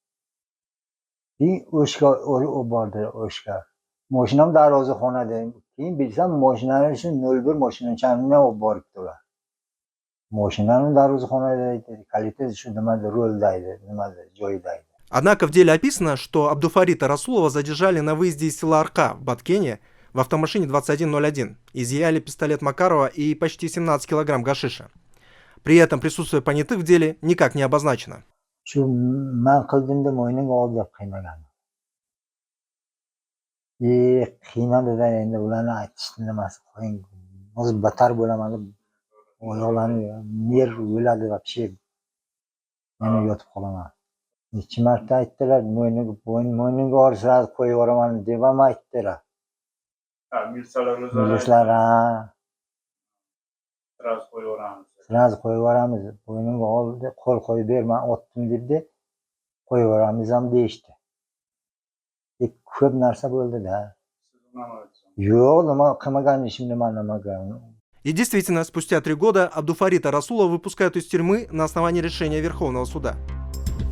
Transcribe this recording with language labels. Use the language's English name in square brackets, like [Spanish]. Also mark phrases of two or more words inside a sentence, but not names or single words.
[Uzbek] O'shga bordi, o'shga. Mashinam darvozaxonada. Keyin bilsam, mashinani shu 01 mashinachani olib boribdilar. Mashinani darvozaxonada edi, kaliti shu nimada rulda edi, nimada joyida edi. [Russian] Однако в деле описано, что Абдуфарита Расулова задержали на выезде из села Арка в Баткене в автомашине 2101, изъяли пистолет Макарова и почти 17 килограмм гашиша. При этом присутствие понятых в деле никак не обозначено. [Uzbek] Shu men qildim deb mo'yniga olib deb qiynagan. Qiynadida endi ularni aytishni nimasi qo'ying. Hozir battar bo'laman deb oyoqlarni nerv o'ladi вообще. Men yotib qolaman. Necha marta aytdilar, mo'yniga olib sразу qo'yib yuboraman deb ham aytdilar. Milislar sразу qo'yib yuboramiz. Bo'yniga oldi, qo'l qo'yib berman, otdim dedi. Qo'yib yuboramiz ham deyishdi. Ko'p narsa bo'ldi-da. Yo'q, nima qilmagan ishim nima. [Russian] И действительно, спустя 3 года Абдуфарита Расулова выпускают из тюрьмы на основании решения Верховного суда.